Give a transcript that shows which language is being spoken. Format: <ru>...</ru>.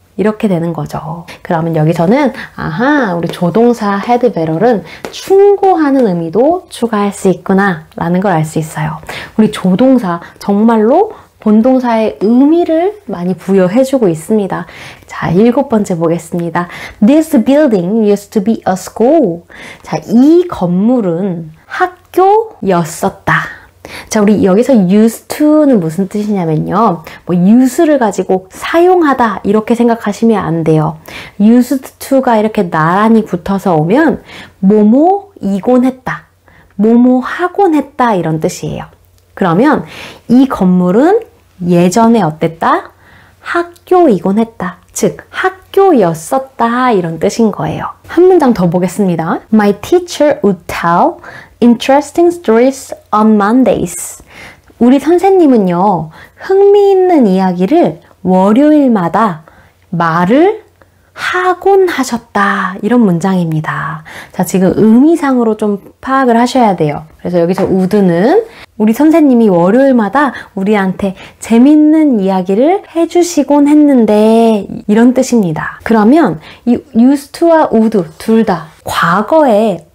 <ko>이렇게 되는 거죠. 그러면 여기서는 아하, 우리 조동사 had better는 충고하는 의미도 추가할 수 있구나 라는 걸 알 수 있어요. 우리 조동사 정말로 본동사의 의미를 많이 부여해주고 있습니다. 자, 일곱 번째 보겠습니다.</ko> <en>This building used to be a school.</en> <ko>자, 이 건물은 학교였었다. 자, 우리 여기서 used to는 무슨 뜻이냐면요. 뭐 use를 가지고 사용하다 이렇게 생각하시면 안 돼요. used to가 이렇게 나란히 붙어서 오면 뭐뭐이곤 했다. 뭐뭐 하곤 했다 이런 뜻이에요. 그러면 이 건물은 예전에 어땠다? 학교이곤 했다. 즉 학교였었다 이런 뜻인 거예요. 한 문장 더 보겠습니다.</ko> <en>My teacher would tell interesting stories on Mondays.</en> <ko>우리 선생님은요, 흥미있는 이야기를 월요일마다 말을 하곤 하셨다. 이런 문장입니다. 자, 지금 의미상으로 좀 파악을 하셔야 돼요. 그래서 여기서 would는 우리 선생님이 월요일마다 우리한테 재밌는 이야기를 해주시곤 했는데 이런 뜻입니다. 그러면 이 used to와 would 둘 다 과거에</ko>